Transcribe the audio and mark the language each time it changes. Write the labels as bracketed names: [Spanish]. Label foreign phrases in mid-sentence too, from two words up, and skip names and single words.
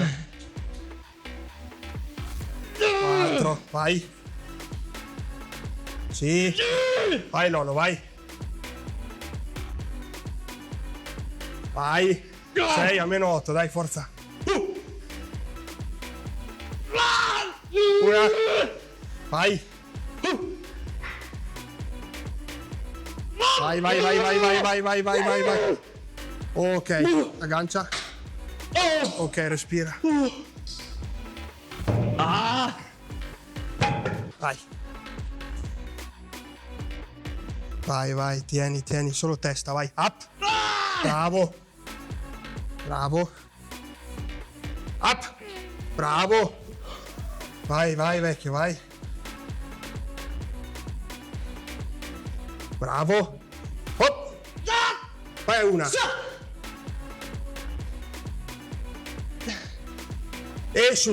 [Italian] 4, vai. Sì. Vai Lolo, vai. Vai. 6 a meno 8, dai, forza. Una. Vai. Vai, vai, vai, vai, vai, vai, vai, vai, vai, vai. Ok, aggancia. Ok, respira. Vai. Vai, vai, tieni, tieni, solo testa, vai. Up. Bravo. Bravo. Up. Bravo. Vai, vai, vecchio, vai. Bravo. Hop. Vai una. E su.